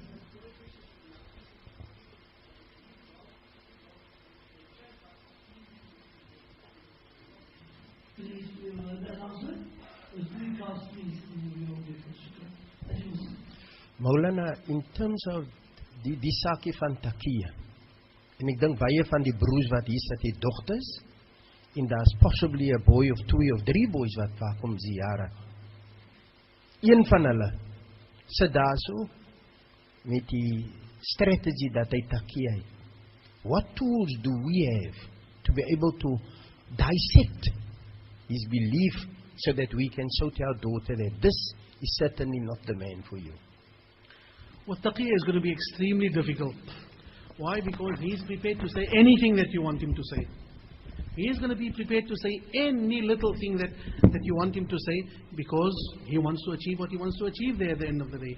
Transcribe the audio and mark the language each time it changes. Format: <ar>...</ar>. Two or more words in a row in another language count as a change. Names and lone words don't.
<en>Please, that answer was very fast, please.</en> <af>Maulana,</af> <en>in terms of</en> <af>die saakie van Takia, en ek dink baie van die broers wat hier sit, die dogters, en daar's</af> <en>possibly a boy of 2 of 3 boys</en> <af>wat vaak kom ziyara. Een van hulle sit daar so met die strategy dat hy Takia het.</af> <en>What tools do we have to be able to dissect his belief so that we can show to our daughter that this is certainly not the man for you? Well, taqiyya is going to be extremely difficult. Why? Because he's prepared to say anything that you want him to say. He is going to be prepared to say any little thing that you want him to say, because he wants to achieve what he wants to achieve there at the end of the day.</en>